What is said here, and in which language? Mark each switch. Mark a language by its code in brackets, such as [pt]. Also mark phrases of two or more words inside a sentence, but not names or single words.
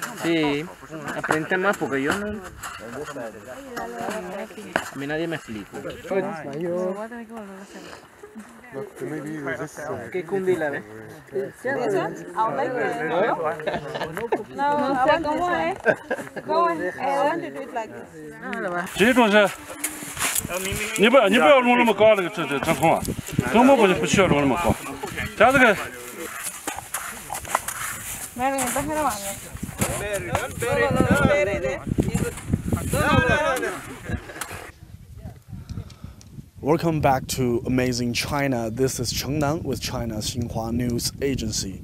[es] Sí, aprende más porque yo no. A mí nadie me explica. ¿Qué cundila ves? No sé cómo es. ¿Cómo es? [zh] 这种是，你不要弄那么高那个这长筒啊，根本不需要弄那么高。它这个。 [en] Welcome back to Amazing China. This is Cheng Nan with China's Xinhua News Agency.